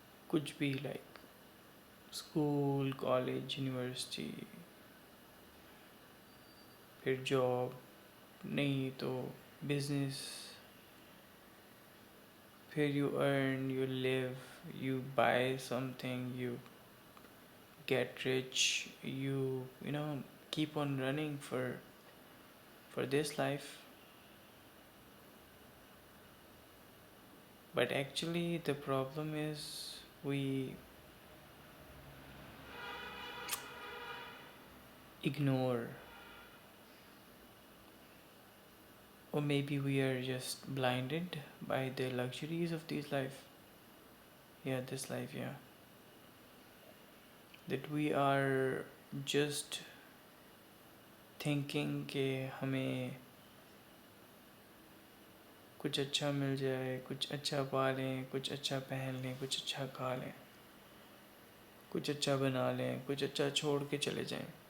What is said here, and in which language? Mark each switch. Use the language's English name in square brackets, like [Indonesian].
[English] कुछ भी like school, college, university, फिर जॉब, नहीं तो बिजनेस, फिर you earn, you live, you buy something, you get rich, you know keep on running for this life. But actually the problem is we ignore, or maybe we are just blinded by the luxuries of this life. This life, that we are just thinking [Hindi] कि हमें कुछ अच्छा मिल जाए, कुछ अच्छा पा लें, कुछ अच्छा पहन लें, कुछ अच्छा खा लें, कुछ अच्छा बना लें, कुछ अच्छा छोड़ के चले जाएं।